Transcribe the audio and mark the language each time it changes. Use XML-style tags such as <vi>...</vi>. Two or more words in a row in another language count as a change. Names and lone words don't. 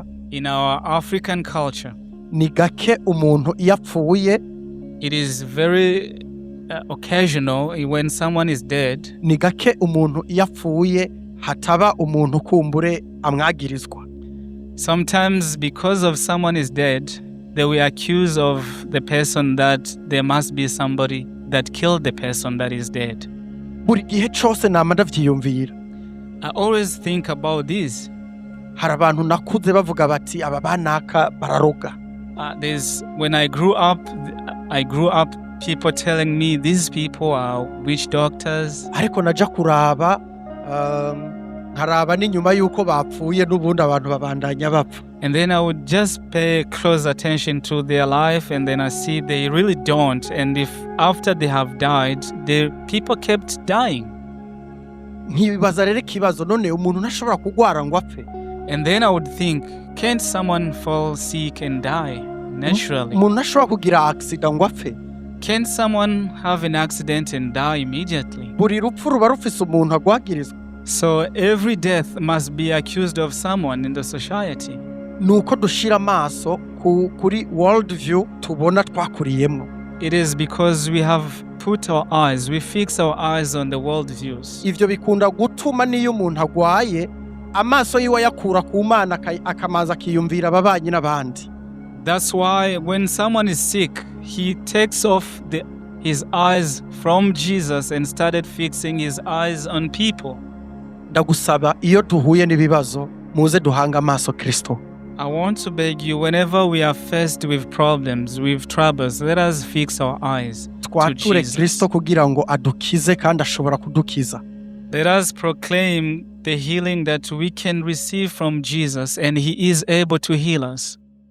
<en>In our African culture.</en> <rn>Ni gake umuntu iyo apfuye.</rn> <en>It is very occasional when someone is dead.</en> <rn>Ni gake umuntu iyo apfuye hataba umuntu kumbure amwagirizwa.</rn> <en>Sometimes because of someone is dead, they will accuse of the person that there must be somebody that killed the person that is dead.</en> <rn>Buri gihe cose nama ndavyiyumvira.</rn> <en>I always think about this.</en> <rn>Hari abantu nakuze bavuga bati aba banaka bararoga.</rn> <en>When I grew up people telling me these people are witch doctors.</en> <rn>Ariko naja kuraba nkaraba n'inyuma yuko bapfuye n'ubundi abantu babandanya bapfa.</rn> <en>And then I would just pay close attention to their life and then I see they really don't. And if after they have died, the people kept dying.</en> <rn>Nkibaza rero ikibazo none umuntu ntashobora kugwara ngo apfe.</rn> <en>And then I would think, can't someone fall sick and die naturally?</en> <rn>Umuntu ntashobora kugira accident ngo apfe.</rn> <en>Can someone have an accident and die immediately?</en> <rn>Buri rupfu ruba rufise umuntu agwagirizwa.</rn> <en>So every death must be accused of someone in the society.</en> <rn>nuko dushira amaso kuri</rn> <en>world view</en> <rn>tubona twakuriyemo.</rn> <en>It is because we have put our eyes, we fix our eyes on the world views.</en> <rn>Ivyo bikunda gutuma niyo umuntu agwaye amaso yiwe yakura ku Mana akamaza akiyumvira ababanyi n'abandi.</rn> <en>That's why when someone is sick, he takes off his eyes from Jesus and started fixing his eyes on people.</en> <rn>Ndagusaba iyo duhuye n'ibibazo muze duhanga amaso Kristo.</rn> <en>I want to beg you, whenever we are faced with problems, with troubles, let us fix our eyes to</en> <rn>Twature</rn> <en>Jesus.</en> <rn>Kristo kugira ngo adukize kandi ashobora kudukiza.</rn> <en>Let us proclaim the healing that we can receive from Jesus, and he is able to heal us.</en>